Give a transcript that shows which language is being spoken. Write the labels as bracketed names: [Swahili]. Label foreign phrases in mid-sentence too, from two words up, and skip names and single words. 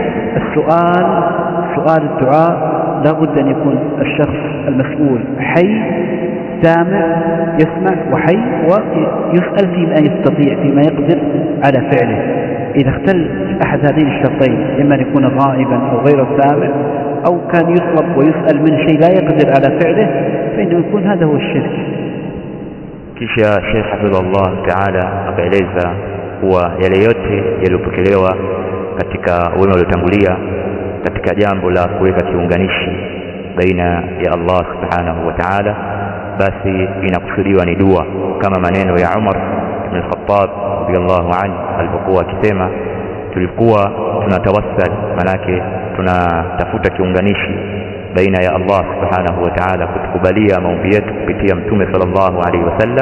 [Arabic] سؤال الدعاء لا بد أن يكون الشخص المسؤول حي سامع يسمع وحي، ويسأل فيما يستطيع فيما يقدر على فعله. إذا اختل أحد هذين الشرطين، إما أن يكون غائبا أو غير سامع، أو كان يطلب ويسأل من شيء لا يقدر على فعله، فإنه يكون هذا هو الشرك. [Swahili] Kisha Sheikh [Arabic] حفظه الله تعالى [Swahili] akaeleza kuwa yale yote yaliyopokelewa katika wema waliotangulia katika jambo la kuweka kiunganishi baina ya [Arabic] الله سبحانه وتعالى, [Swahili] basi inakusudiwa ni dua, kama maneno ya Umar ibn al-Khattab [Arabic] رضي الله عنه [Swahili] alipokuwa akisema tulikuwa tunatawassal, manake tunatafuta kiunganishi baina ya [Arabic] الله سبحانه وتعالى [Swahili] kutukubalia maombi yetu kupitia mtume [Arabic] صلى الله عليه وسلم.